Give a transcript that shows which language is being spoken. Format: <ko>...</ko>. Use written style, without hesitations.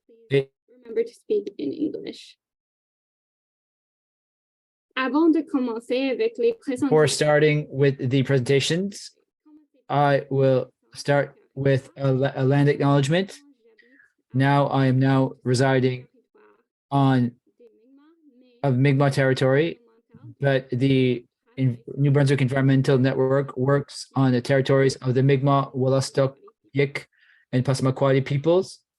<en>remember to speak in English.</en> <fr>Avant de commencer avec les présentations.</fr> <en>Before starting with the presentations, I will start with a land acknowledgement. I am now residing on Mi'kmaq territory, but the New Brunswick Environmental Network works on the territories of the Mi'kmaq, Wolastoq, Yik, and Passamaquoddy peoples.</en>